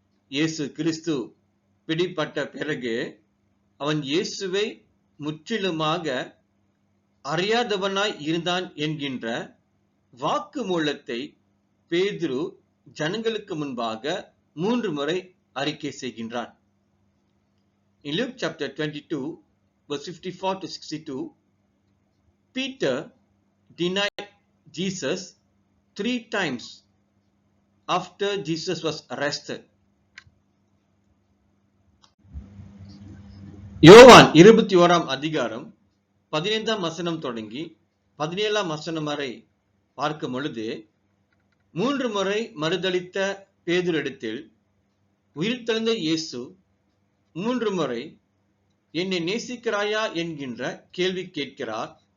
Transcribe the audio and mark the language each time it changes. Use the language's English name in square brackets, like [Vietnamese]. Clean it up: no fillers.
[Tamil] இயேசு கிறிஸ்து பிடிபட்ட பிறகு அவன் இயேசுவை முற்றிலுமாக அறியாதவனாய் இருந்தான் என்கின்ற வாக்குமூலத்தை பேதுரு ஜனங்களுக்கு முன்பாக 3 முறை அறிக்கை செய்கின்றான். [English] In Luke chapter 22 verse 54 to 62, Peter denied Jesus 3 times after Jesus was arrested. [Tamil] யோவான் 21 அதிகாரம் 15 வசனம் தொடங்கி 17 வசனம் வரை பார்க்கும் பொழுது, 3 முறை மறுதலித்த பேதுருவிடத்தில் உயிர்த்தெழுந்த இயேசு 3 முறை என்னை நேசிக்கிறாயா என்கின்ற கேள்வி கேட்கிறார்.